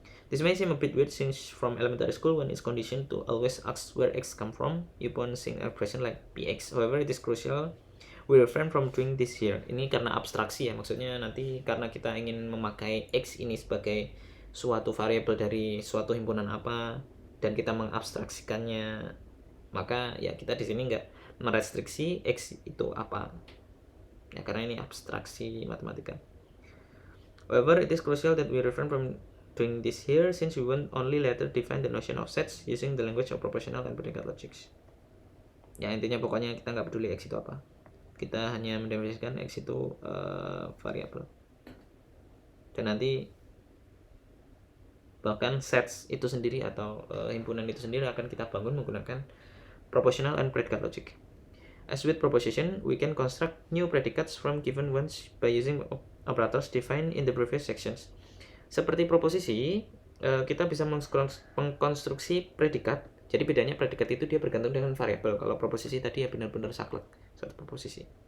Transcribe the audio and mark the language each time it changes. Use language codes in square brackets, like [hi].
[en] This may seem a bit weird since from elementary school one is conditioned to always ask where x come from upon seeing a expression like px. However, it is crucial we refrain from doing this here. [id] Ini karena abstraksi ya, maksudnya nanti karena kita ingin memakai x ini sebagai suatu variabel dari suatu himpunan apa dan kita mengabstraksikannya, maka ya kita di sini nggak merestriksi x itu apa ya, karena ini abstraksi matematika. [en] However, it is crucial that we refrain from doing this here since we will only later define the notion of sets using the language of propositional and predicate logics. [id] Ya intinya pokoknya kita nggak peduli x itu apa, kita hanya mendefinisikan x itu variabel, dan nanti bahkan sets itu sendiri atau himpunan itu sendiri akan kita bangun menggunakan [en] propositional and predicate logic. As with proposition, we can construct new predicates from given ones by using operators defined in the previous sections. [id] Seperti proposisi, kita bisa mengkonstruksi predikat. Jadi bedanya predikat itu dia bergantung dengan variabel. Kalau proposisi tadi ya benar-benar saklek satu proposisi.